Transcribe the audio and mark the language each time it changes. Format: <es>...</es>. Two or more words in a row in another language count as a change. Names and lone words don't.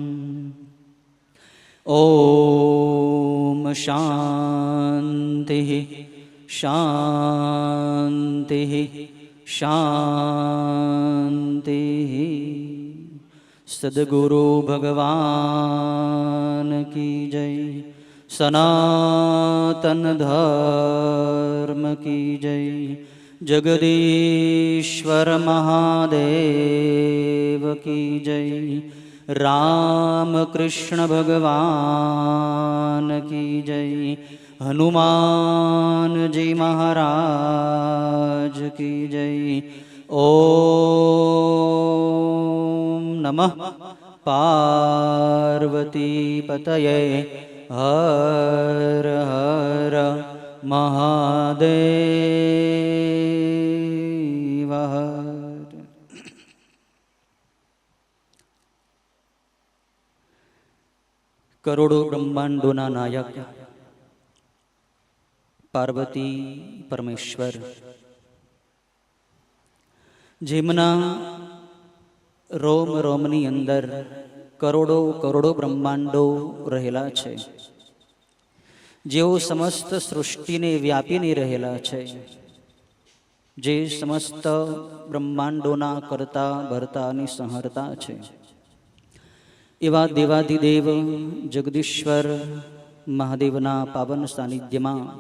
<sa>ॐ शान्तिः शान्तिः शान्तिः।</sa> <hi>सद्गुरु भगवान की जय। सनातन धर्म की जय। जगदीश्वर महादेव की जय। राम कृष्ण भगवान की जय। हनुमान जी महाराज की जय।</hi> <sa>ओम नमः पार्वती पतये।</sa> <hi>हर हर महादेव।</hi> <gu>કરોડો બ્રહ્માંડોના નાયક પાર્વતી પરમેશ્વર જેમના રોમ રોમની અંદર કરોડો કરોડો બ્રહ્માંડો રહેલા છે, જેઓ સમસ્ત સૃષ્ટિ ને વ્યાપીને રહેલા છે, જે સમસ્ત બ્રહ્માંડોના કરતા ભરતા આણિ સંહર્તા છે, એવા દેવાધિદેવ જગદીશ્વર મહાદેવના પાવન સાનિધ્યમાં</gu>